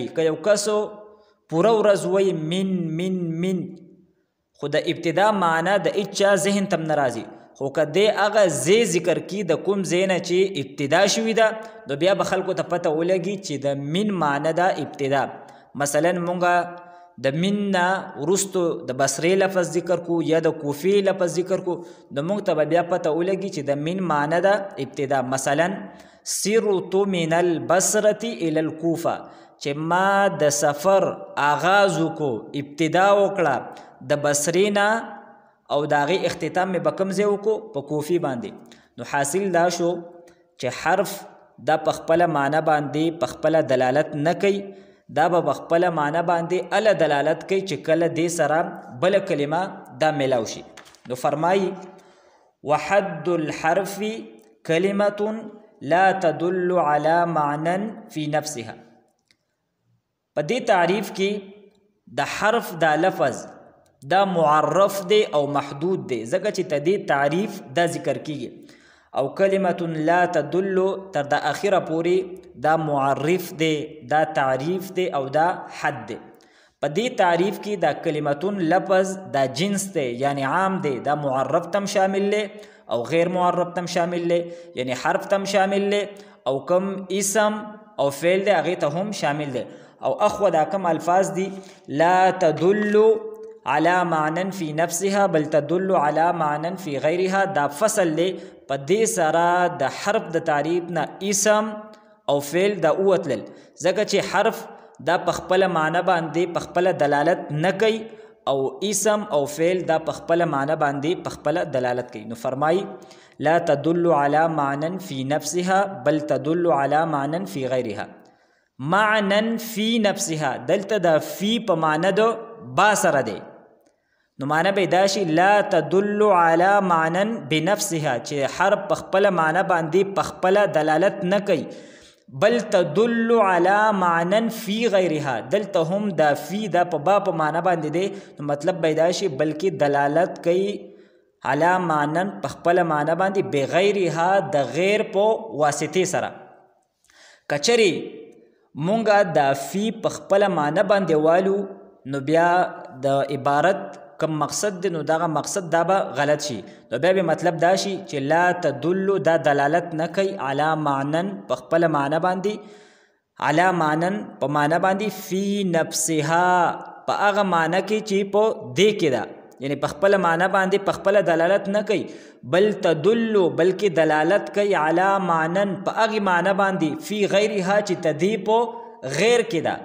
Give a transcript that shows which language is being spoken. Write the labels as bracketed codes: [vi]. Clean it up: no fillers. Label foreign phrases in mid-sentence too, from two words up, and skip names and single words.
[ps] که یو کسو پوره ورځ وایي [ar] من من من، [ps] خو د ابتدا معنی د هېچا ذهن ته نه راځي، خو که دی هغه ځای ذکر کړي د کوم ځای نه چې ابتدا شوي ده، نو بیا به خلکو ته پته ولګي چې د من معنی ده ابتدا. مثلا مونږه د من نه وروستو د بصرې لفظ ذکر کو یا د کوفې لفظ ذکر کو، نو موږ ته به بیا پته ولګي چې د من معنی ده ابتدا. مثلا [ar] سرت من البصرة الى الکوفه، [ps] چې ما د سفر آغاز وکړو، ابتدا وکړه د بصرې نه او د هغې اختتام مې په کوم ځای وکړو؟ په کوفي باندې. نو حاصل دا شو چې حرف دا په خپله معنی باندې په خپله دلالت نه کوي، دا به په خپله معنی باندې اله دلالت کوي چې کله دې سره بله کلمه دا میلاو شي. نو فرمایي [ar] وحد الحرف کلمة لا تدل على معنى في نفسها. [ps] په دې تعریف کې د حرف دا لفظ دا معرف دی او محدود دی، ځکه چې ته دې تعریف دا ذکر کیږي. او [ar] کلمة لا تدل [ps] تر دا اخیره پوری دا معرف دی، دا تعریف دی او دا حد دی. په دې تعریف کې دا کلمتون لفظ دا جنس دی یعنی عام دی، دا معرف تم شامل دی او غیر معرف تم شامل دی، یعنی حرف تم شامل دی او کم اسم او فعل دی هغې ته هم شامل دی. او اخو دا کم الفاظ دی [ar] لا تدل على معنى في نفسها بل تدل على معنى في غيرها، [ps] دا فصل دی په دې سره د حرف د تعریف نه اسم او فعل دا اوتلل، ځکه چې حرف دا په خپله معنی باندې په خپله دلالت نه کوي او اسم او فعل دا په خپله معنی باندې په خپله دلالت کوي. نو فرمایي [ar] لا تدل على معنى في نفسها بل تدل على معنى في غيرها. معنى في نفسها [ps] دلته دا فی په معنی د با سره دی، نو معنی به دا شي [ar] لا تدل على معنى بنفسها [ps] چې حرف په خپله معنی باندې په خپله دلالت نه کوي، [ar] بل تدل على معنى في غيرها [ps] دلته هم دا فی دا په با په معنی باندې دی، نو مطلب به دا شي بلکې دلالت کوي [ar] على معنى [ps] په خپله معنی باندې بغیرها د غیر په واسطې سره. کچری مونږه دا فی په خپله معنی باندې والو نو بیا د عبارت کم مقصد دی نو دغه مقصد دا به غلط شي، نو بیا به مطلب دا شي چې [ar] لا تدل [ps] دا دلالت نه کوي [ar] علی معنن [ps] په خپله معنی باندې، [ar] علی معنن [ps] په معنی باندې [ar] فی نفسها [ps] په هغه معنی کې چې په دې کې ده، یعنی په خپله معنی باندې په خپله دلالت نه کوي، [ar] بل تدل [ps] بلکې دلالت کوي [ar] علی معنن [ps] په هغې معنی باندې [ar] فی غیرها [ps] چې تدې په غیر کې ده.